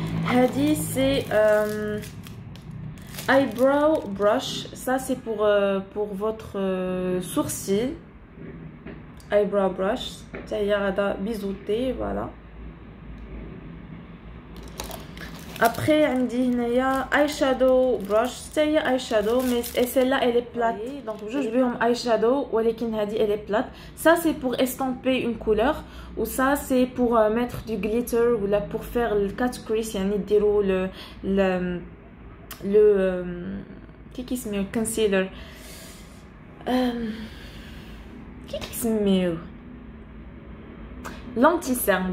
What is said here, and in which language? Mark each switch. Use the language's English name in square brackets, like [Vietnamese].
[French] هذه c'est eyebrow brush. Ça c'est pour votre sourcil. [Arabic] Eyebrow brush ça هي غادا بيزوتي voilà. Après عندي هنايا اي شادو brush حتى هي اي شادو مي [French] celle-là elle est plate. [Arabic] donc بجوج بهم اي شادو ولكن هذه [French] elle est plate. Ça c'est pour estomper une couleur ou ça c'est pour mettre du glitter ou là pour faire le cut crease [Arabic] يعني ديروا [French] le كي اسمه concealer كي اسمه l'anti-cerne.